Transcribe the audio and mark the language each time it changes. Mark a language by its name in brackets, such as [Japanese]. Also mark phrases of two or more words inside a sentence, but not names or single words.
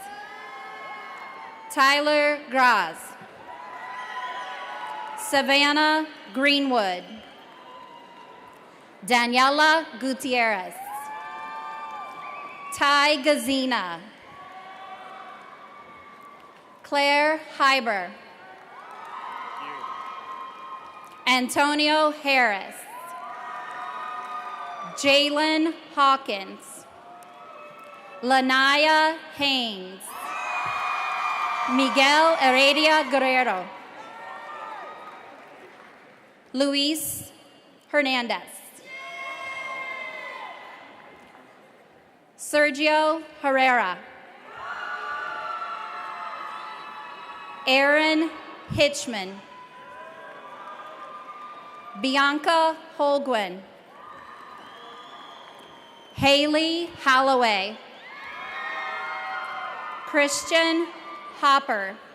[English] Tyler Graz. Savannah Greenwood. Daniela Gutierrez. Ty Gazina. Claire Hyber. Antonio Harris. Jalen Hawkins. Lanaya Haynes. Miguel Heredia Guerrero. Luis Hernandez. Sergio Herrera. Aaron Hitchman. Bianca Holguin. Haley Holloway. Christian Hopper.